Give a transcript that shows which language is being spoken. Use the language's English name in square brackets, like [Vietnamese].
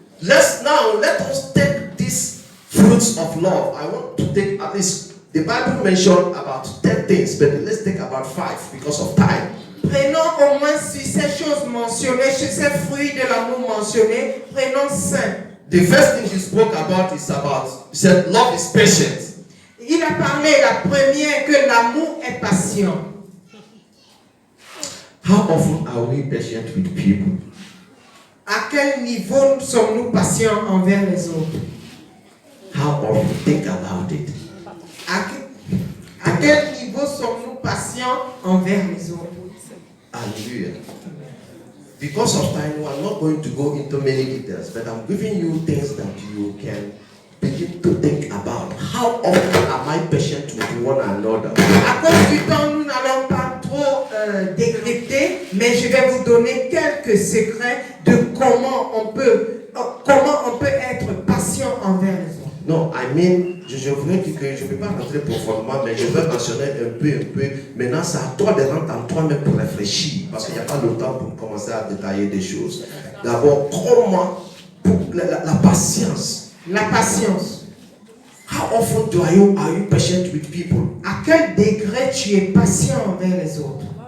[English] Let us take these fruits of love. I want to take at least, the Bible mentioned about 10 things, but let's take about 5 because of time. [French] Prenons au moins sur ces choses mentionnées, sur ces fruits de l'amour mentionnés, prenons 5. [English] The first thing he spoke about is he said, love is patient. [French] Il a parlé la première que l'amour est patient. [English] How often are we patient with people? [French] À quel niveau sommes-nous patients envers les autres? [English] How often? Think about it. [French] À quel niveau sommes-nous patients envers les autres? Hallelujah. [English] Because of time, we are not going to go into many details, but I'm giving you things that you can begin to think about. How often am I patient with one another? [French] À cause du temps, nous n'allons pas trop décrypter, mais je vais vous donner quelques secrets de comment on peut être patient envers les autres. Non, [English] I mean, [French] je voudrais dire que je ne peux pas rentrer profondément, mais je vais mentionner un peu. Maintenant, c'est à toi de rentrer en toi-même pour réfléchir, parce qu'il n'y a pas le temps pour commencer à détailler des choses. D'abord, comment, pour la patience. La patience. [English] How often are you patient with people? [French] À quel degré tu es patient envers les autres?